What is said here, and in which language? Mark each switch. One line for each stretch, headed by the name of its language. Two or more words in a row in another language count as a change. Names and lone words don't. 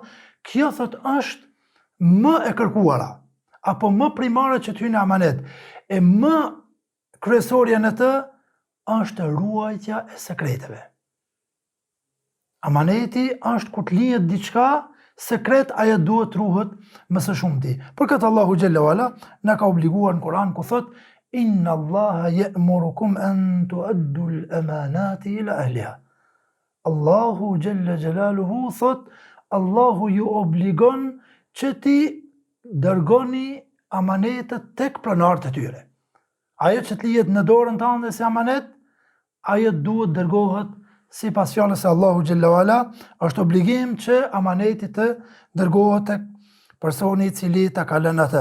Albanian: Kjo thot është më e kërkuara, apo më primare që t'hyjë në amanet, e më kryesorja në të është ruajtja e sekreteve. Amaneti është kur t'lihet diçka sekret, ajo duhet ruhet më së shumti. Për këtë Allahu
Arabic: جل وعلا
Albanian: na ka obliguar në Kur'an ku thot:
Arabic: إن الله يأمركم أن تؤدوا الأمانات إلى أهلها.
Albanian: Allahu
Arabic: جل جلاله
Albanian: thot: Allahu ju obligon që ti dërgoni amanetet tek pronarët e tyre. Ajo që t'lihet në dorën tënde si amanet, ajo duhet dërgohet sipas fjalës së Allahu
Arabic: جل وعلا,
Albanian: është obligim që amaneti të dërgohet tek personi i cili ta ka lënë atë.